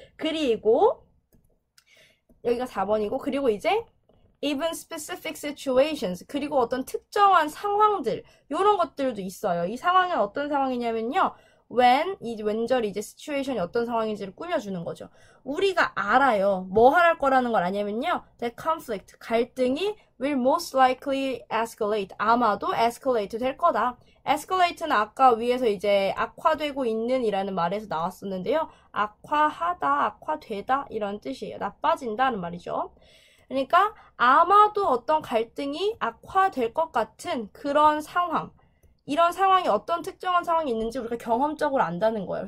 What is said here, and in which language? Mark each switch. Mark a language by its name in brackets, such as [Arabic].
[Korean] 그리고 여기가 4번이고 그리고 이제 [English] even specific situations [Korean] 그리고 어떤 특정한 상황들 이런 것들도 있어요. 이 상황은 어떤 상황이냐면요. when 이 왼절이 이제 situation이 어떤 상황인지를 꾸며주는 거죠. 우리가 알아요. 뭐 할 거라는 걸 아냐면요. [English] that conflict [Korean] 갈등이 [English] will most likely escalate [Korean] 아마도 escalate 될 거다. escalate는 아까 위에서 이제 악화되고 있는 이라는 말에서 나왔었는데요. 악화하다, 악화되다 이런 뜻이에요. 나빠진다는 말이죠. 그러니까 아마도 어떤 갈등이 악화될 것 같은 그런 상황 이런 상황이 어떤 특정한 상황이 있는지 우리가 경험적으로 안다는 거예요.